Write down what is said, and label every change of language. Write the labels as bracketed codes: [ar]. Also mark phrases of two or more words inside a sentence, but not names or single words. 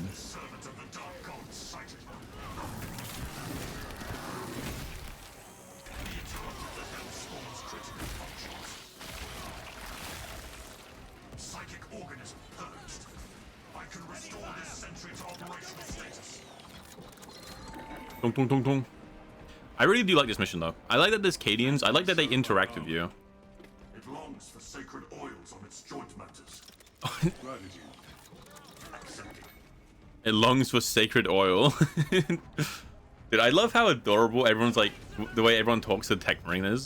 [en] Servant of the dark gods sighted. We interrupted the Hellspawn's critical functions. Psychic organism purged. I can restore this sentry to operational status. Dong, dong, dong, dong. I really do like this mission though. I like that there's Cadians. I like that they interact with you. It longs for sacred oils on its joint matters. Gratitude. Accepted. It longs for sacred oil. Dude, I love how adorable everyone's like, the way everyone talks to Tech Marine is.